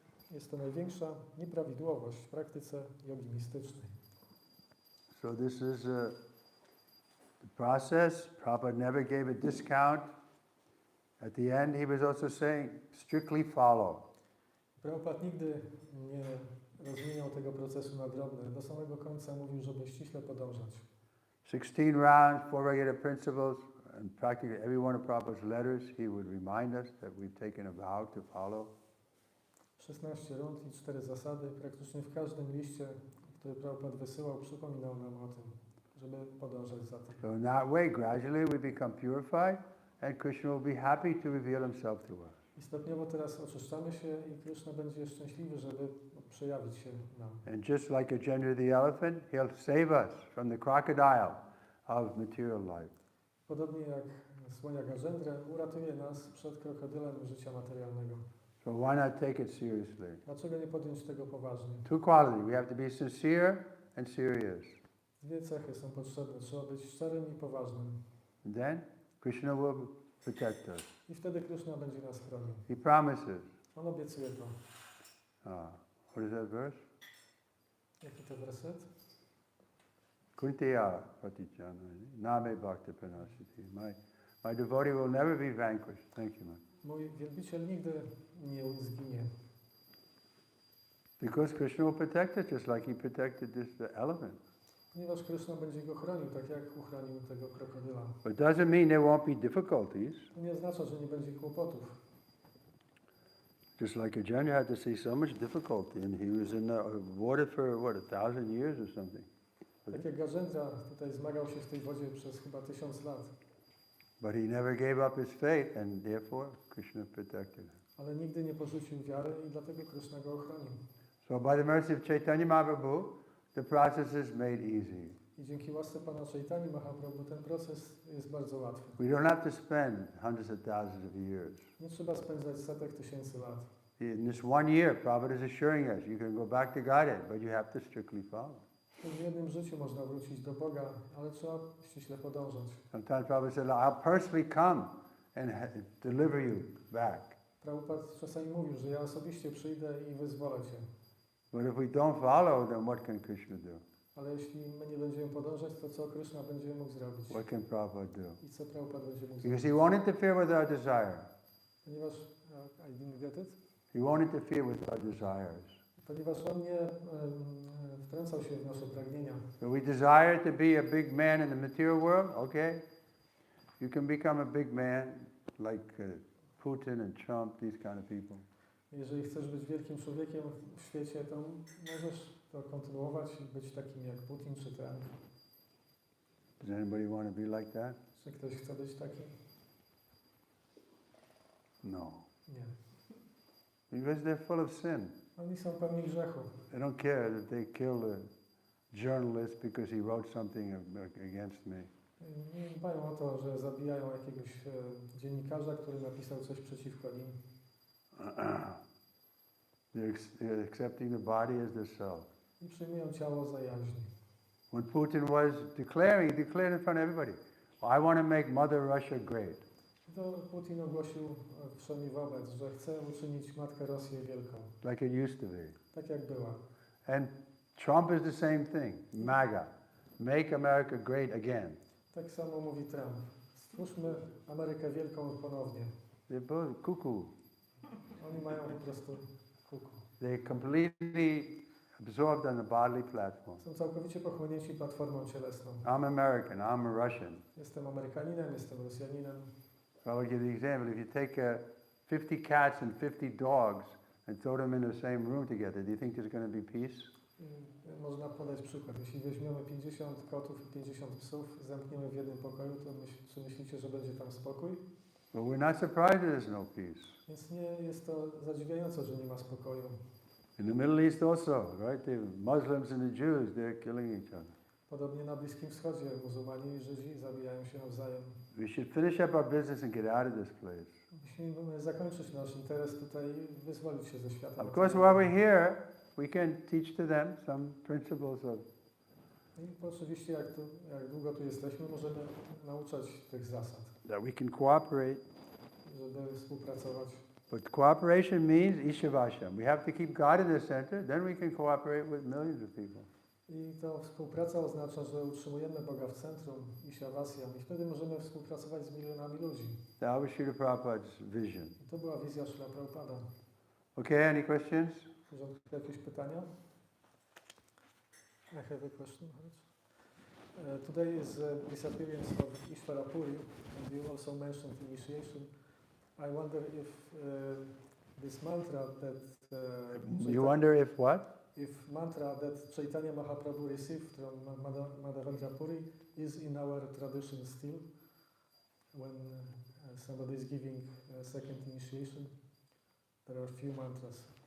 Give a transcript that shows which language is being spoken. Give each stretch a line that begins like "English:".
Polish: Jest to największa nieprawidłowość w praktyce jogi mistycznej.
English: So this is the process. Prabhupada never gave a discount. At the end, he was also saying, strictly follow.
Polish: Prabhupada nigdy nie rozmieniał tego procesu na drobne. Do samego końca mówił, żeby ściśle podążać.
English: 16 rounds, 4 regular principles, and practically every one of Prabhupada's letters, he would remind us that we've taken a vow to follow.
Polish: 16 rund i 4 zasady. Praktycznie w każdym liście, który Prabhupada wysyłał, przypominał nam o tym, żeby podążać za tym.
English: So in that way, gradually we become purified, and Krishna will be happy to reveal himself to us.
Polish: I stopniowo teraz oczyszczamy się i Krishna będzie szczęśliwy, żeby przejawić się nam.
English: And just like Gajendra the elephant, he'll save us from the crocodile of material life.
Polish: Podobnie jak słonia Gajendra uratuje nas przed krokodylem życia materialnego.
English: So why not take it seriously?
Polish: Dlaczego nie podjąć tego poważnie?
English: Two qualities. We have to be sincere and serious.
Polish: Dwie cechy są potrzebne. Trzeba być szczerym i poważnym.
English: And then Krishna will protect us.
Polish: I wtedy Krishna będzie nas chronił.
English: He promises.
Polish: On obiecuje to.
English: What is that verse?
Polish: Jaki to werset?
Sanskrit: Kuntiya Pratijana. Name Bhakti Pranasiti.
English: My devotee will never be vanquished. Thank you, man.
Polish: Mój wielbiciel nigdy nie zginie.
English: Because Krishna will protect us just like he protected the elephant.
Polish: Ponieważ Krishna będzie go chronił, tak jak uchronił tego krokodyla.
English: But it doesn't mean there won't be difficulties.
Polish: To nie oznacza, że nie będzie kłopotów.
English: Just like Gajendra had to see so much difficulty, and he was in the water for 1,000 years or something.
Polish: Tak jak Gajendra tutaj zmagał się w tej wodzie przez chyba 1000 lat.
English: But he never gave up his faith, and therefore Krishna protected him.
Polish: Ale nigdy nie porzucił wiary i dlatego Krishna go ochronił.
English: So by the mercy of Chaitanya Mahaprabhu, the process is made easy.
Polish: I dzięki łasce Pana Chaitanya Mahaprabhu ten proces jest bardzo łatwy.
English: We don't have to spend hundreds of thousands of years.
Polish: Nie trzeba spędzać setek tysięcy lat.
English: In this 1 year, Prabhupada is assuring us, you can go back to Godhead, but you have to strictly follow.
Polish: W jednym życiu można wrócić do Boga, ale trzeba ściśle podążać.
English: Sometimes Prabhupada said, I'll personally come and deliver you back.
Polish: Prabhupada czasami mówił, że ja osobiście przyjdę i wyzwolę cię.
English: But if we don't follow, then what can Krishna do?
Polish: Ale jeśli my nie będziemy podążać, to co Krishna będzie mógł zrobić?
English: What can Prabhupada do?
Polish: I co Prabhupada będzie mógł
English: Because
Polish: zrobić?
English: he won't interfere with our desire.
Polish: Ponieważ,
English: I didn't get it? He won't interfere with our desires.
Polish: Ponieważ on nie wtrącał się w nasze pragnienia.
English: So we desire to be a big man in the material world, okay? You can become a big man like Putin and Trump, these kind of people.
Polish: Jeżeli chcesz być wielkim człowiekiem w świecie, to możesz to kontynuować i być takim jak Putin czy Trump.
English: Does anybody want to be like that?
Polish: Czy ktoś chce być taki?
English: No.
Polish: Nie.
English: Because they're full of sin.
Polish: Oni są pełni grzechu.
English: They don't care that they killed a journalist because he wrote something against me.
Polish: Nie dbają o to, że zabijają jakiegoś dziennikarza, który napisał coś przeciwko nim.
English: They're accepting the body as their self.
Polish: I przyjmują ciało za jaźń.
English: When Putin was declaring, he declared in front of everybody, I want to make Mother Russia great.
Polish: To Putin ogłosił wszemi wobec, że chce uczynić Matkę Rosję wielką.
English: Like it used to be.
Polish: Tak jak była.
English: And Trump is the same thing. MAGA. Make America great again.
Polish: Tak samo mówi Trump. Stwórzmy Amerykę wielką ponownie.
English: They're both cuckoo.
Polish: Oni mają po prostu kuku.
English: They're completely absorbed on the bodily platform.
Polish: Są całkowicie pochłonięci platformą cielesną.
English: I'm American, I'm a Russian.
Polish: Jestem Amerykaninem, jestem Rosjaninem.
English: So I'll give you the example. If you take 50 cats and 50 dogs and throw them in the same room together, do you think there's going to be peace?
Polish: Można można podać przykład. Jeśli weźmiemy 50 kotów i 50 psów, zamkniemy w jednym pokoju, to czy myślicie, że będzie tam spokój?
English: But we're not surprised that there's no peace.
Polish: Więc nie jest to zadziwiające, że nie ma spokoju.
English: In the Middle East also, right? The Muslims and the Jews, they're killing each other.
Polish: Podobnie na Bliskim Wschodzie muzułmani i Żydzi zabijają się nawzajem.
English: We should finish up our business and get out of this place.
Polish: Musimy zakończyć nasz interes tutaj i wyzwolić się ze świata.
English: Of course, while we're here, we can teach to them some principles of.
Polish: I oczywiście, jak długo tu jesteśmy, możemy nauczać tych zasad,
English: That we can cooperate.
Polish: żeby współpracować.
English: But cooperation means Ishavasham. We have to keep God in the center, then we can cooperate with millions of people.
Polish: I to współpraca oznacza, że utrzymujemy Boga w centrum i Shavasya, i wtedy możemy współpracować z milionami ludzi.
English: That was Srila Prabhupada's vision.
Polish: I to była wizja Srila Prabhupada.
English: Okay, any questions?
Polish: W porządku, jakieś pytania?
English: I have a question. Today is the disappearance of Ishvara Puri, and you also mentioned initiation. I wonder if this mantra that You wonder if what? if mantra that Chaitanya Mahaprabhu received from Madhavendra Puri is in our tradition still, when somebody is giving a second initiation, there are few mantras.